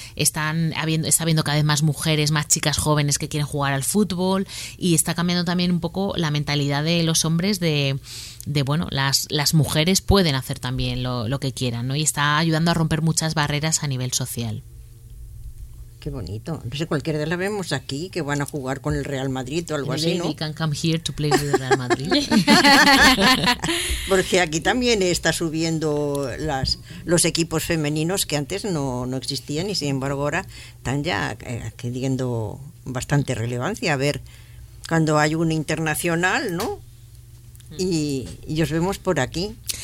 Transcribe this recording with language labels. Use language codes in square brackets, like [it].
[es] Está habiendo cada vez más mujeres, más chicas jóvenes que quieren jugar al fútbol, y está cambiando también un poco la mentalidad de los hombres de bueno, las mujeres pueden hacer también lo que quieran, ¿no? Y está ayudando a romper muchas barreras a nivel social. Qué bonito. No sé, cualquiera de las vemos aquí que van a jugar con el Real Madrid o algo [en] Lady [es] así, ¿no? [en] Lady can come here to play with the Real Madrid. [es] Porque aquí también está subiendo los equipos femeninos que antes no existían y sin embargo ahora están ya adquiriendo bastante relevancia. A ver, cuando hay un internacional, ¿no? Y os vemos por aquí.